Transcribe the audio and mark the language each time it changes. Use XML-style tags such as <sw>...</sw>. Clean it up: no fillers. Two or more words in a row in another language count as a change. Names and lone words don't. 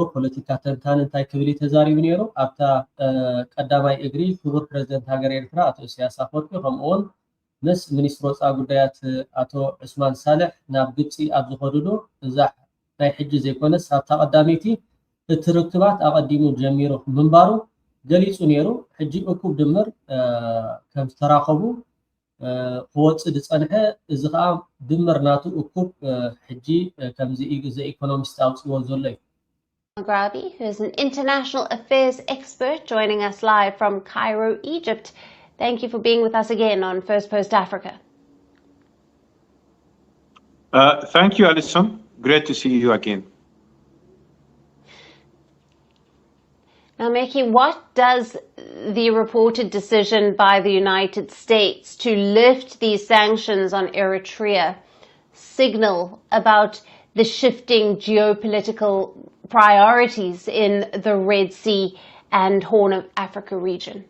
<ti>ፖለቲካ ተንታኒ እንታይ ክብል ተዛሪቡ ነይሩ ኣብታ ቀዳማይ እግሪ ክቡር ፕሬዝደንት ሃገር ኤርትራ አቶ ኢሳያስ አፈወርቂ ከምኡውን ምስ ሚኒስትር ወፃኢ ጉዳያት አቶ ዑስማን ሳልሕ ናብ ግብፂ ኣብ ዝኸዱሉ እዛ ናይ ሕጂ ዘይኮነስ ኣብታ ቀዳመይቲ እቲ ርክባት ኣቐዲሙ ጀሚሩ ምንባሩ ገሊፁ ነይሩ ሕጂ እኩብ ድምር ከም ዝተራኸቡ ክወፅእ ዝፀንሐ እዚ ከዓ ድምርናቱ እኩብ ሕጂ ከምዚ ኢኮኖሚስት ኣውፅዎ ዘሎ እዩ</ti> <en>Grabi, who is an international affairs expert, joining us live from Cairo, Egypt. Thank you for being with us again on First Post Africa. Thank you, Alison. Great to see you again. Now, Meki, what does the reported decision by the United States to lift these sanctions on Eritrea signal about the shifting geopolitical priorities in the Red Sea and Horn of Africa region?</en>